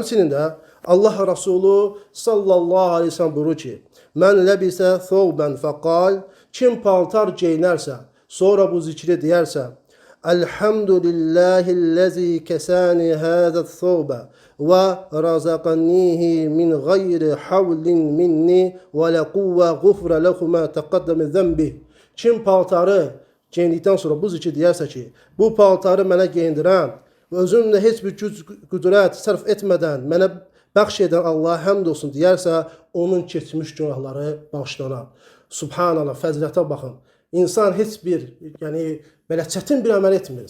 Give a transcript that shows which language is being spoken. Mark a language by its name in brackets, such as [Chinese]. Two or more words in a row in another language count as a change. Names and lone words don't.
[Azerbaijani] Həmçinin də Allah Resulü [Arabic] صلى الله عليه وسلم [Azerbaijani] buyurur ki, [Arabic] من لبس ثوبا فقال, [Azerbaijani] kim paltar geyinərsə, sonra bu zikri deyərsə, [Arabic] الحمد لله الذي كساني هذا الثوب ورزقنيه من غير حول مني ولا قوة غفر له ما تقدم ذنبه. [Azerbaijani] Kim paltarı geyindikdən sonra bu zikri deyərsə ki, bu paltarı mənə geyindirən və özümdə heç bir güc, qüdrət sərf etmədən mənə bəxş edən Allaha həmd olsun deyərsə, onun keçmiş günahları bağışlanar. Subhanallah, fəzilətə baxın. İnsan heç bir, belə çətin bir əməl etmir.